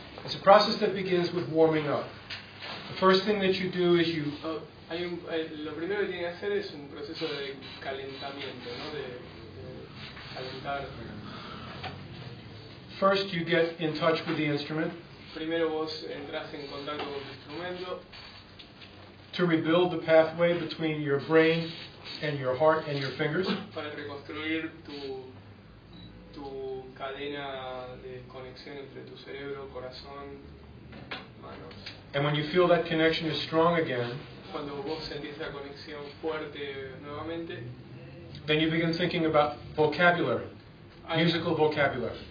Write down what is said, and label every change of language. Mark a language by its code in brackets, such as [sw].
[en] It's a process that begins with warming up. The first thing that you do is you... [es] Lo primero que tiene que hacer es un proceso de calentamiento, ¿no? De calentar. [en] First, you get in touch with the instrument. [es] Primero vos entras en contacto con tu instrumento. [en] To rebuild the pathway between your brain and your heart and your fingers. [es] Para reconstruir tu cadena de conexión entre tu cerebro, corazón, manos. [en] And when you feel that connection is strong again, [es] cuando vos sentís la conexión fuerte nuevamente, [en] then you begin thinking about vocabulary, musical vocabulary.